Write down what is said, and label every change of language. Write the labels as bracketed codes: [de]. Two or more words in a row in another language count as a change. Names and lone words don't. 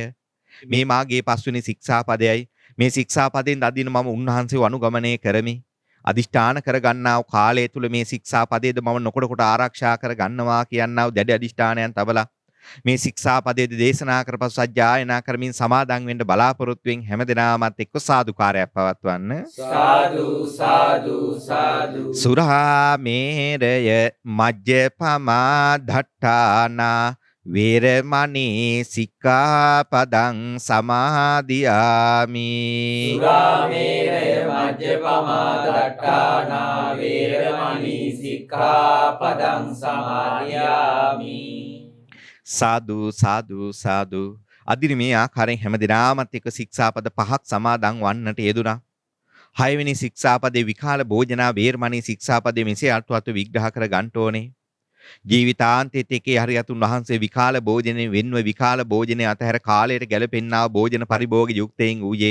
[si] මේ මාගේ පස්වෙනි ශික්ෂාපදයයි මේ ශික්ෂාපදයෙන් අදින මම උන්වහන්සේව අනුගමනය කරමි. අදිෂ්ඨාන කරගන්නා වූ කාලය තුල මේ ශික්ෂාපදයේද මම නොකොට ආරක්ෂා කරගන්නවා කියනා වූ දැඩි අදිෂ්ඨානයන් තබලා මේ ශික්ෂාපදයේද දේශනා කරපසු සජ්ජායනා කරමින් සමාදන් වෙන්න බලාපොරොත්තුෙන් හැමදෙනාමත් එක්ක සාදුකාරයක් පවත්වන්න. සාදු සාදු සාදු. [pi] සුරාමේරය මජ්ජපමා දට්ඨානා වේරමණී සික්ඛාපදං සමාදියාමි. සුරාමේරය මජ්ජපමා දට්ඨානා වේරමණී සික්ඛාපදං සමාදියාමි. [si] සාදු සාදු සාදු. අදින මේ ආකාරයෙන් හැමදිනාමත් එක්ක ශික්ෂාපද 5ක් සමාදන් වන්නට යෙදුනා. 6 වෙනි ශික්ෂාපදේ [pi] විකාල භෝජනා වේරමණී [si] ශික්ෂාපදේ මෙසේ අර්ථවත් විග්‍රහ කර ගන්න ඕනේ. ජීවිතාන්තයේත් එකේ හරියතුන් වහන්සේ විකාල භෝජනේ වෙන්ව විකාල භෝජනේ අතහැර කාලයට ගැලපෙන්නා භෝජන පරිභෝග යුක්තයෙන් ඌයේ.